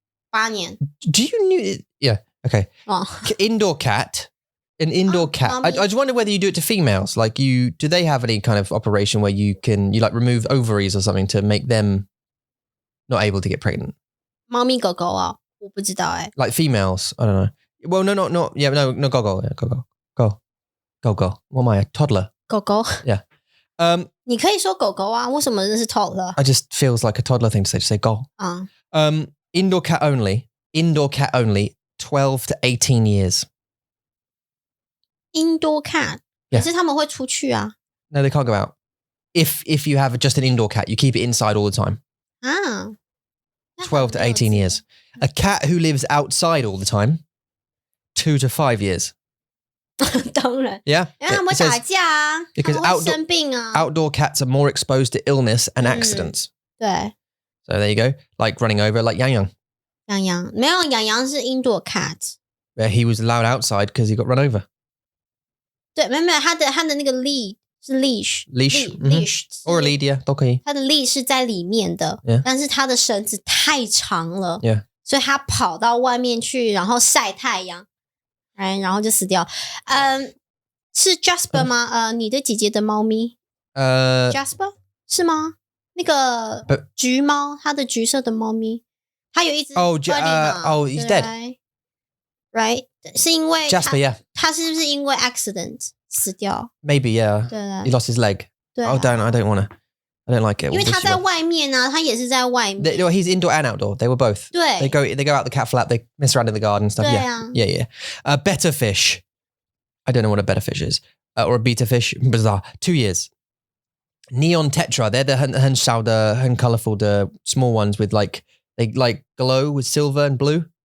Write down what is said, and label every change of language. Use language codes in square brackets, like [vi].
[zh] 8年。 [en] Do you knew? Yeah. Okay. Oh. Indoor cat. An indoor cat. I just wonder whether you do it to females. Like do they have any kind of operation where you like remove ovaries or something to make them not able to get pregnant? [zh] 猫咪狗狗啊，我不知道哎。 [en] Like females, I don't know. Well, no, not yeah, no, go. Yeah, go. What am I? A toddler? [zh] 狗狗。 [en] Yeah. [zh] 你可以说狗狗啊，为什么这是 toddler？ [en] I just feels like a toddler thing to say go. Indoor cat only. 12 to 18 years. [zh] Indoor cat， 可是他们会出去啊。 [en] No, they can't go out. If you have just an indoor cat, you keep it inside all the time. [zh] 啊。 [en] 12 to 18 years. A cat who lives outside all the time, 2 to 5 years. [zh] 当然。 [en] Yeah. [zh] 因为他们会打架啊， [en] because [zh] 他们会生病啊。 [en] outdoor cats are more exposed to illness and accidents. [zh] 对。 [en] So there you go. Like running over, like Yang. [zh] 洋洋没有，洋洋是 indoor cat。 [en] Where he was allowed outside because he got run over. [zh] 对，没有，他的那个 lead 是 leash [en] or a lead, yeah, [zh] 都可以。他的 lead 是在里面的， [en] Yeah. [zh] 但是他的绳子太长了， [en] Yeah. [zh] 所以他跑到外面去，然后晒太阳，然后就死掉。是 Jasper 吗？你的姐姐的猫咪？Jasper 是吗？那个橘猫，它的橘色的猫咪，它有一只 [en] he's dead. [zh] Right? 是因为 [en] Jasper, yeah. [zh] 他是不是因为 accident 死掉？ [en] Maybe, yeah. [zh] 对 [en] He lost his leg. [zh] 对 [en] I don't want to. I don't like it. [zh] 因为他在外面啊，他也是在外面。 [en] He's indoor and outdoor. They were both. [zh] 对 [en] They go out the cat flap. They mess around in the garden and stuff. [zh] 对啊 [en] Yeah. Betta fish. I don't know what a betta fish is. Or a beta fish. Bizarre. 2 years. Neon tetra. They're the hun colorful, the small ones with like, they like glow with silver and blue.